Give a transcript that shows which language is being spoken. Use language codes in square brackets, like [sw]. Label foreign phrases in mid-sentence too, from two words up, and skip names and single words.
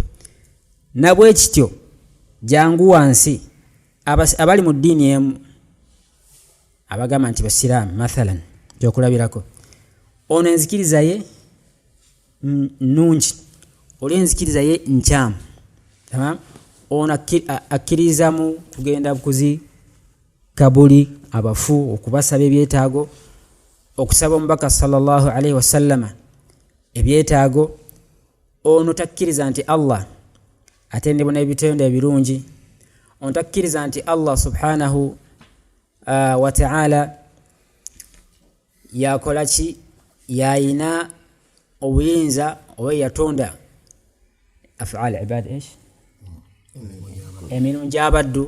[lg] Nabwe kityo jangu wansi abali mu ddiini emu abagamba nti basiraamu mathalan gyokulabirako, ono enzikiriza ye nnungi, oli enzikiriza ye nkyamu, ono akkiriza mu kugenda bukuzi kabuli abafu, okubasaba ebyetaago, okusaba omubaka [ar] صلى الله عليه وسلم [lg] ebyetaago. Ono takkiriza nti Allah atendebwa n'ebitendo ebirungi, ono takkiriza nti Allah [ar] سبحانه وتعالى [lg] yakola ki, yayina obuyinza oba yatonda [ar] أفعال العباد [lg] emirimu gy'abaddu.